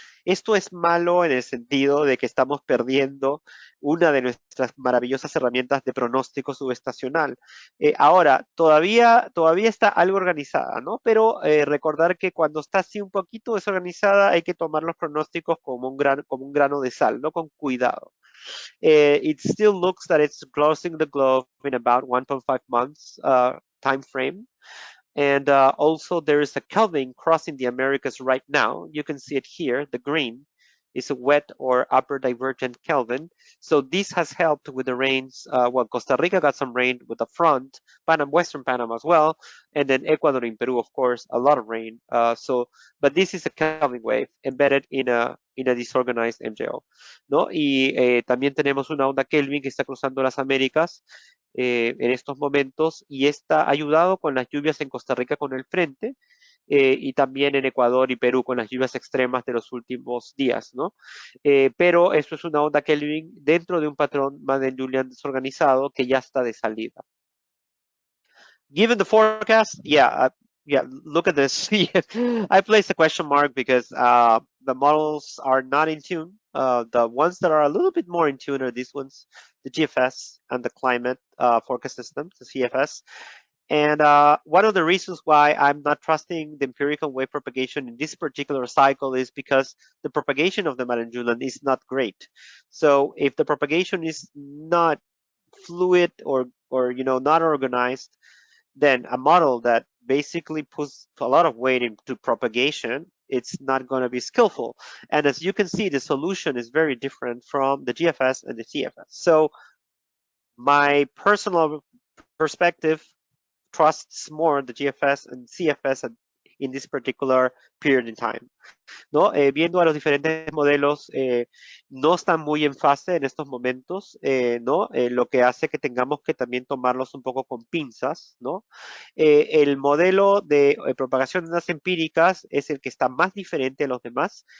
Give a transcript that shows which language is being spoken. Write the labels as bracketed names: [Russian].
[Spanish] Esto es malo en el sentido de que estamos perdiendo una de nuestras maravillosas herramientas de pronóstico subestacional. Ahora, todavía está algo organizada, ¿no? Pero recordar que cuando está así un poquito desorganizada hay que tomar los pronósticos como un grano de sal, ¿no? Con cuidado. [English] It still looks that it's closing the globe in about 1.5 months time frame. And also there is a Kelvin crossing the Americas right now. You can see it here, the green is a wet or upper divergent Kelvin. So this has helped with the rains. Well, Costa Rica got some rain with the front, Western Panama as well, and then Ecuador and Peru, of course, a lot of rain. But this is a Kelvin wave embedded in a disorganized MJO, ¿no? [Spanish] Y también tenemos una onda Kelvin que está cruzando las Américas en estos momentos y está ayudado con las lluvias en Costa Rica con el frente. Y también en Ecuador y Perú con las lluvias extremas de los últimos días, ¿no? Pero esto es una onda Kelvin dentro de un patrón Madden-Julian desorganizado que ya está de salida. [English] Given the forecast, yeah, look at this. I placed a question mark because the models are not in tune. The ones that are a little bit more in tune are these ones, the GFS and the climate forecast systems, the CFS. And one of the reasons why I'm not trusting the empirical wave propagation in this particular cycle is because the propagation of the Madden-Julian is not great. So if the propagation is not fluid or not organized, then a model that basically puts a lot of weight into propagation, it's not going to be skillful. And as you can see, the solution is very different from the GFS and the CFS. So my personal perspective trusts more the GFS and CFS in this particular period in time. [Spanish] ¿No? Viendo a los diferentes modelos, no están muy en fase en estos momentos, ¿no? Lo que hace que tengamos que también tomarlos un poco con pinzas, ¿no? El modelo de propagación de ondas empíricas es el que está más diferente a los demás.